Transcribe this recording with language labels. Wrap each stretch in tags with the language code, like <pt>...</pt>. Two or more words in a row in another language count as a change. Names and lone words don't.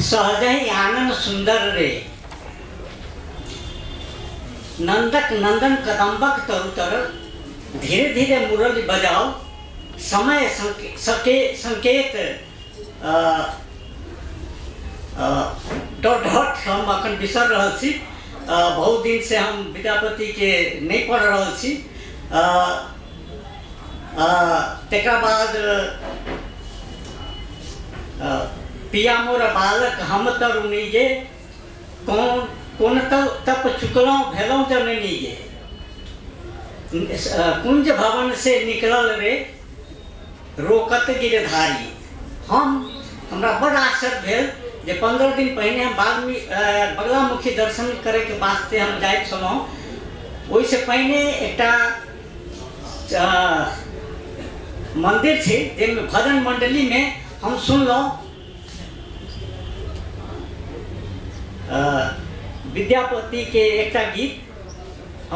<mai>सहजहि आनंद सुंदर रे नंदक नंदन कदम्बक तरुतर धीरे धीरे मुरली बजाओ समय संकेत डॉट हम अखन बिसर रहल छी। बहुत दिन से हम विद्यापति के नहीं पढ़ रहल छी। तेकरा बाद पिया मोर बालक हम तरुणीजे कौन तप चुकलों भेलों जननीजे कुंज भवन से निकलल रे रोकत गिरधारी। हमरा बड़ आश्चर्य भेल जे 15 दिन पहले हम बगलामुखी दर्शन करे के वास्ते हम जाइत छलहुँ। ओहिसे पहले एकटा मंदिर छै जाहिमे भजन मंडली में हम सुनलहुँ विद्यापति के एकटा गीत।</mai>